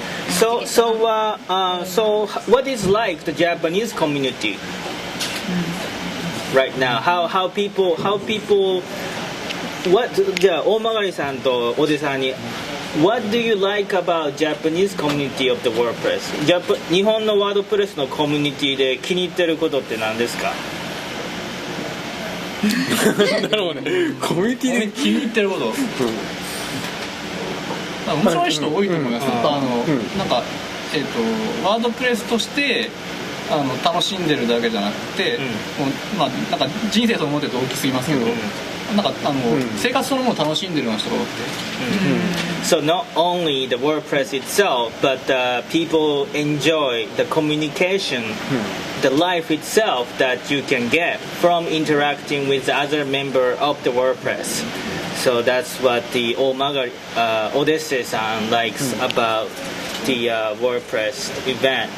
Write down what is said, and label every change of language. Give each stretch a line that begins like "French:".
English: So what is like the Japanese community right now? How people what
Japanese: じゃあ大曲さんとおじさんに
English: What do you like about Japanese community of the WordPress?
Japanese: 日本のワードプレスのコミュニティで気に入ってることって何ですか？なるほどね。コミュニティで気に入ってること、面白い人多いと思います。なんかワードプレスとして楽しんでるだけじゃなくて、もうなんか人生と思ってると大きすぎますけど、なんか生活そのものを楽しんでるような人が多くて。
English: So not only the WordPress itself, but people enjoy the communication, the life itself that you can get from interacting with the other member of the WordPress. So that's what the Odesse-san likes about the WordPress event.